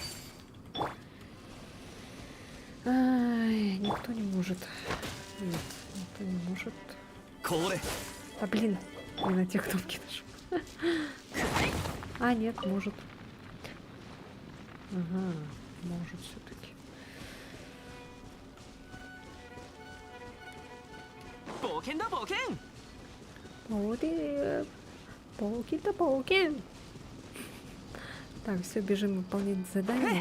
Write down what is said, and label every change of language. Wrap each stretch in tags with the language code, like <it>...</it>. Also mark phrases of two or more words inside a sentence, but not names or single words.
<ru>Ай, никто не может. Нет, никто не может.</ru> <ja>これ</ja> <ru>А блин, не на те кнопки нажал. А, нет, может. Ага, может все-таки.</ru> <ja>冒険だ冒険</ja> <ru>Пауки-то пауки. Так, все, бежим выполнять задание.</ru>